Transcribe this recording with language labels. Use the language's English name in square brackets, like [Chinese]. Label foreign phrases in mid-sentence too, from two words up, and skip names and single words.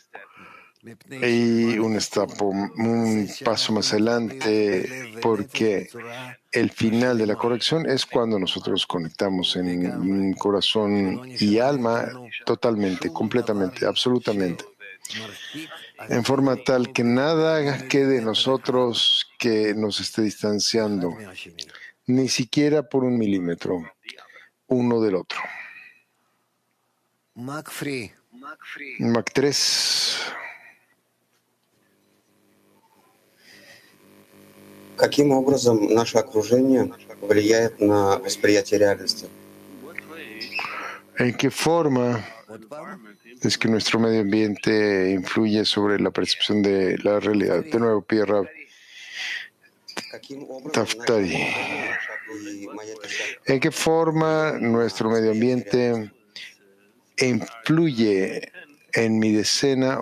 [Spanish] Y un paso más adelante, porque el final de la corrección es cuando nosotros conectamos en corazón y alma totalmente, completamente, absolutamente, en forma tal que nada quede en nosotros que nos esté distanciando, ni siquiera por 1 milímetro, uno del otro. Mach 3. [Russian] Каким образом наше окружение влияет на восприятие реальности? [Spanish] ¿En qué forma es que nuestro medio ambiente influye sobre la percepción de la realidad? De nuevo, Pierre Taftari. ¿En qué forma nuestro medio ambiente influye en mi decena?